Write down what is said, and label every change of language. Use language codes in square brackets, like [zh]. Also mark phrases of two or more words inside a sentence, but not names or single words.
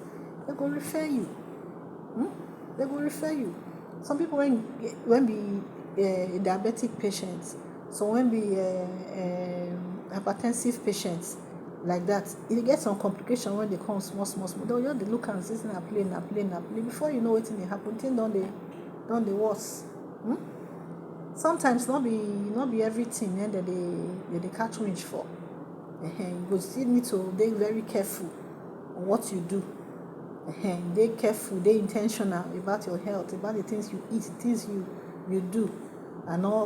[pcm] They go refer you. They will refer you. Some people when be diabetic patients, so when be hypertensive patients, like that. If you get some complication when they come small, they'll just dey look and say na play. Before you know wetin dey happen, thing don dey worse. Sometimes not be everything that they catch winch for. You go still need to be very careful on what you do. Dey careful, dey intentional about your health, about the things you eat, the things you do, and all.